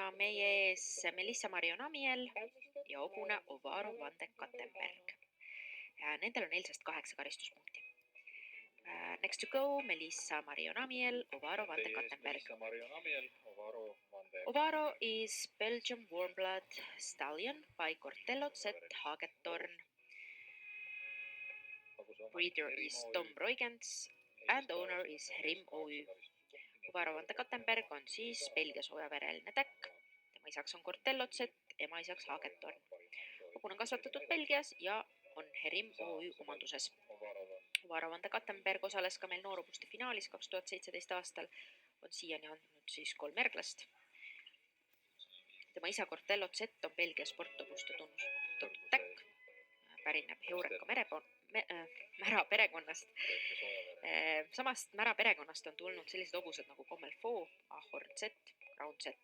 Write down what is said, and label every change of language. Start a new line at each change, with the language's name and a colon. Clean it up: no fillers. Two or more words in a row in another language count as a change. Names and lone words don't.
Estonian: meie ees Melissa Marionamiel ja hobune Ovaro van de Kattenberg. Nendel on eilsest 8 karistuspunkti.
English: Next to go, Melissa Marionamiel, Ovaro van de Kattenberg. Ovaro is Belgian Warmblood Stallion by Cortello Z Hagetorn. Breeder is Tom Roigens and owner is Rim OÜ.
Estonian: Ovaro van de Kattenberg on siis Belgia soojavereline täkk. Tema isaks on Cortello Z, ema isaks Hagetorn. Hobune on kasvatatud Belgias ja on Rim OÜ omanduses. Ovaro van de Kattenberg osales ka meil noorupuste finaalis 2017 aastal, on siiani andnud siis 3 järglast. Tema isa Cortello Z on Belgia sporthobuste tunnustatud täkk, pärineb Heureka mära perekonnast. Samast mära perekonnast on tulnud sellised hobused nagu Commelfaux, Ahorn Z, Crown Z.